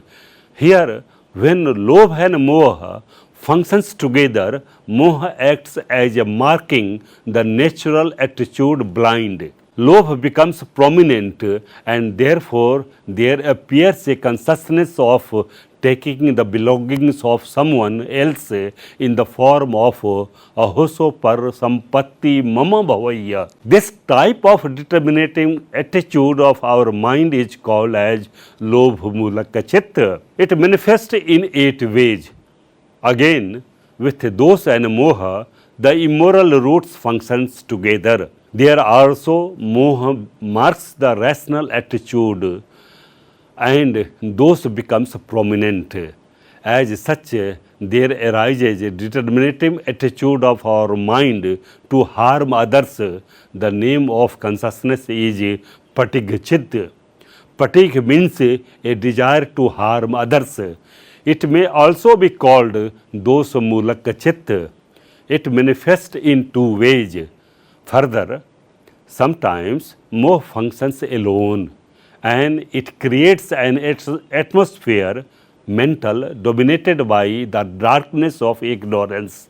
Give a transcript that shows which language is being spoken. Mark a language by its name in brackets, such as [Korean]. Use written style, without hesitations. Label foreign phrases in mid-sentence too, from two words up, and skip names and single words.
[English] Here, when lobha and moha functions together, moha acts as a marking the natural attitude blind. Lobha becomes prominent, and therefore there appears a consciousness of taking the belongings of someone else in the form of [Pali] ahoso par sampatti mama bhavaya. [English] This type of determinating attitude of our mind is called as [Pali] lobha mulaka chitta. [English] It manifests in 8 ways. Again, with dosa and moha, the immoral roots functions together. There also moha marks the rational attitude, and those becomes prominent. As such, there arises a determinative attitude of our mind to harm others. The name of consciousness is [Pali] patig chitta. [English] Patig means a desire to harm others. It may also be called [Pali] dosa mulaka chitta. [English] It manifests in 2 ways. Further, sometimes moha functions alone, and it creates an atmosphere, mental, dominated by the darkness of ignorance.